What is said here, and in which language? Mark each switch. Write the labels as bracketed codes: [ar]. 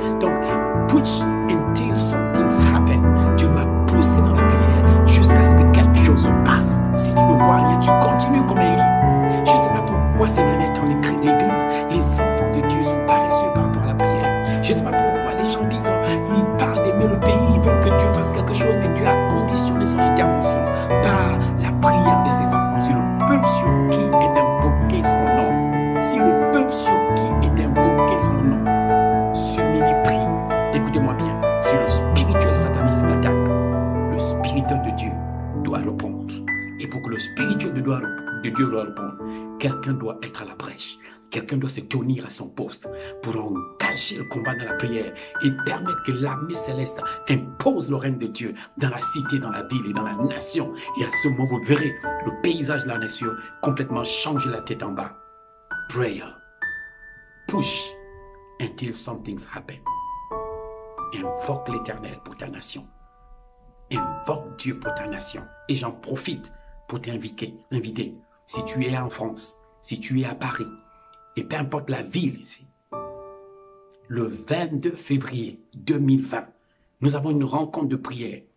[en] Donc, push until something happen. [fr] Tu dois pousser dans la prière jusqu'à ce que quelque chose se passe. Si tu ne vois rien, tu continues comme Élie. Je ne sais pas pourquoi ces derniers temps, l'Église, les enfants de Dieu sont paresseux par rapport à la prière. Je ne sais pas pourquoi les gens disent, ils parlent d'aimer le pays, ils veulent que Dieu fasse quelque chose, mais Dieu a conditionné son intervention par la prière de ses peuple sur qui est invoqué son nom, si le peuple sur qui est invoqué son nom s'humilie, prie, écoutez-moi bien, si le spirituel sataniste attaque, le spirituel de Dieu doit répondre. Et pour que le spirituel de Dieu doit répondre, quelqu'un doit être à la brèche. Quelqu'un doit se tenir à son poste pour engager le combat dans la prière et permettre que l'armée céleste impose le règne de Dieu dans la cité, dans la ville et dans la nation. Et à ce moment, vous verrez le paysage de la nation complètement changer la tête en bas. [en] Prayer. Push until something happen. [fr] Invoque l'Éternel pour ta nation. Invoque Dieu pour ta nation. Et j'en profite pour t'inviter. Si tu es en France, si tu es à Paris, et peu importe la ville ici, le 22 février 2020, nous avons une rencontre de prière.